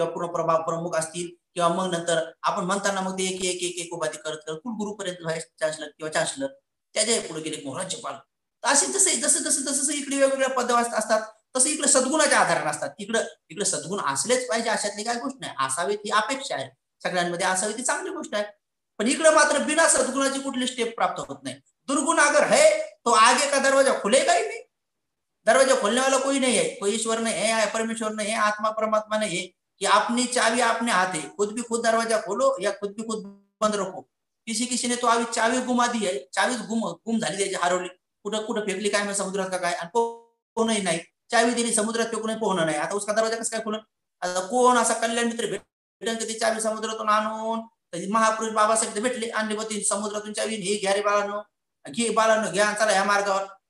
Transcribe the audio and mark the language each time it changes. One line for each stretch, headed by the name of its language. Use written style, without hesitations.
Marathi: किंवा पूर्ण प्रमुख असतील किंवा मग नंतर आपण म्हणताना मग ते एक एक एक एक उपाधी करत करत कुलगुरूपर्यंत व्हाईस चान्सलर किंवा चान्सलर त्याच्या पुढे गेले मग राज्यपाल. असे जसं जसं जसं जसं इकडे वेगवेगळ्या पद असतात तसं इकडे सद्गुणाच्या आधाराने असतात. इकडे इकडे सद्गुण असलेच पाहिजे अशातली काय गोष्ट नाही, असावेत ही अपेक्षा आहे, सगळ्यांमध्ये असावी ती चांगली गोष्ट आहे. पण इकडे मात्र बिना सद्गुणाची कुठली स्टेप प्राप्त होत नाही.
Hindi: दुर्गुण अगर है तो आगे का दरवाजा खुलेगा ही नहीं, दरवाजा खोलने वाला कोई नहीं है, कोई ईश्वर नहीं है, परमेश्वर नहीं है, आत्मा परमात्मा नहीं है कि अपनी चाबी अपने हाथ है, खुद भी खुद दरवाजा खोलो या खुद भी खुद बंद रखो. किसी किसी ने तो अभी चावी गुमा दी है,
Marathi: चावी गुम झाली त्याची, हरवली, कुठं कुठं फेकली काय माहिती, समुद्रात का काय, आणि कोणही नाही. चावी दिली समुद्रात फेकून पोहणं नाही, आता
Hindi: उसका दरवाजा
Marathi: कसं काय खोलून. आता कोण असा कल्याण मित्र भेटेल ती चावी समुद्रातून आणून महापुरुष बाबासाहेब भेटले, आणली होती समुद्रातून चावी, हे घ्या रे बाळांनो, घे बाळांनो घ्या, चला ह्या मार्गावर.